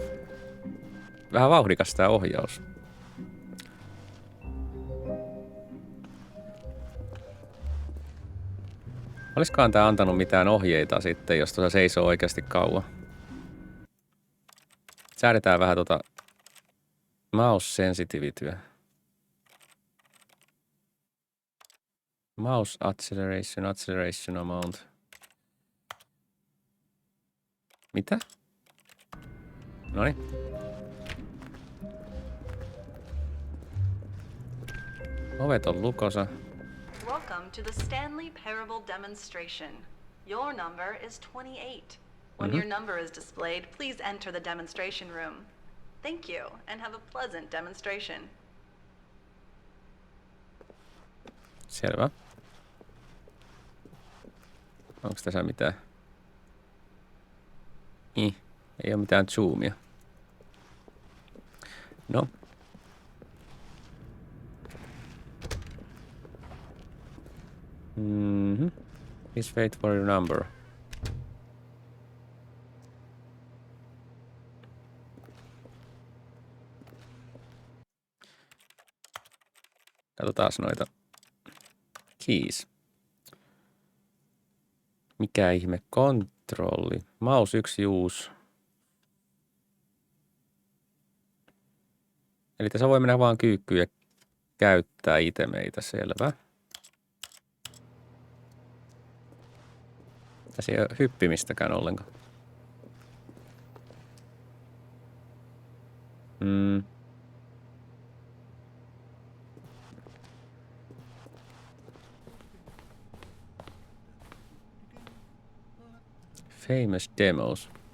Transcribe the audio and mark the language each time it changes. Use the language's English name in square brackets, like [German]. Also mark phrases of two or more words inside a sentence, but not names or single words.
[Finnish] Vähän vauhdikas tää ohjaus. Olisikohan tää antanut mitään ohjeita sitten, jos tuossa seisoo oikeasti kauan? Säädetään vähän [English] mouse sensitivityä. Mouse acceleration amount. [Finnish] Mitä? Noniin. Ovet on lukossa. [English] Welcome to the Stanley Parable demonstration. Your number is 28. When your number is displayed, please enter the demonstration room. Thank you, and have a pleasant demonstration. [Finnish] Selvä. Onko tässä mitään? Ei ole mitään zoomia. No. [English] Please wait for your number. [Finnish] Katsotaan noita keys. Mikä ihme kontrolli? [English] Mouse 1 use. [Finnish] Eli tässä voi mennä vaan kyykkyyn ja käyttää itemeitä, selvä. Tässä ei ole hyppimistäkään ollenkaan. [English] Famous demos.